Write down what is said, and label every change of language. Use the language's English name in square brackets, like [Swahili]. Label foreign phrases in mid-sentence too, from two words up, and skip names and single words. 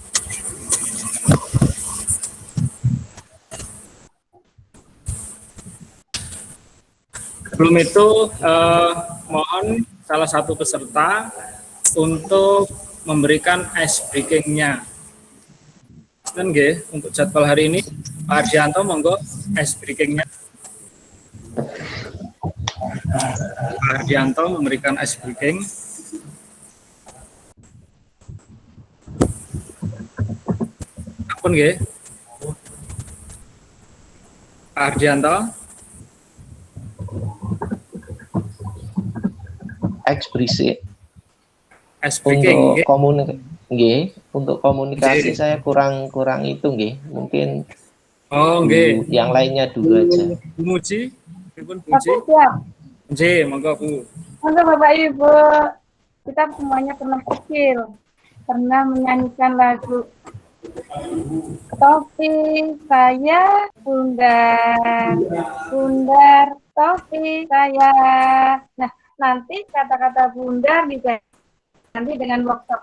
[Indonesian] Sebelum itu, mohon salah satu peserta untuk memberikan [English] ice breaking- [Indonesian] nya. Untuk jadwal hari ini, Pak Ardianto, monggo [English] ice breaking- [Indonesian] nya. Pak Ardianto memberikan [English] ice breaking. [Javanese] Apun nggih. [Indonesian] Pak Ardianto. Ekspresi. Untuk komunikasi, nggih, untuk komunikasi saya kurang itu nggih. Mungkin yang lainnya dulu aja. Bu Muji, Bu Muji. [Javanese] Nggih, monggo [Indonesian] Bu. Monggo Bapak Ibu, kita semuanya pernah kecil, pernah menyanyikan lagu topi saya bundar, bundar topi saya. Nah, nanti kata-kata bundar diganti dengan workshop.